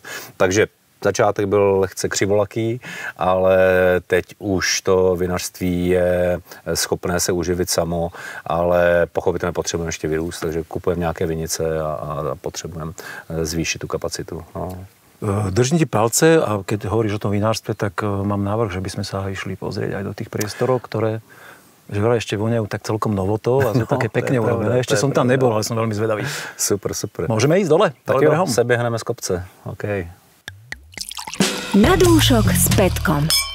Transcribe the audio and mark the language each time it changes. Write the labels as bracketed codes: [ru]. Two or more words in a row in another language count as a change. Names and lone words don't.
[cs] Takže začátek byl lehce křivolaký, ale teď už to vinařství je schopné se uživit samo, ale pochopitelně potřebujeme ještě vyrůst, takže kupujeme nějaké vinice a potřebujeme zvýšit tu kapacitu. No. [sk] Držím ti palce a keď hovoríš o tom vinárstve, tak mám návrh, že by sme sa išli pozrieť aj do tých priestorov, ktoré že vraj ešte voňajú tak celkom novotou a sú také pekne urobené. Ešte som tam nebol, ale som veľmi zvedavý. Super, super. Môžeme ísť dole? [cs] Tak jo, se běhneme z kopce. OK. [sk] Na dúšok s Petkom.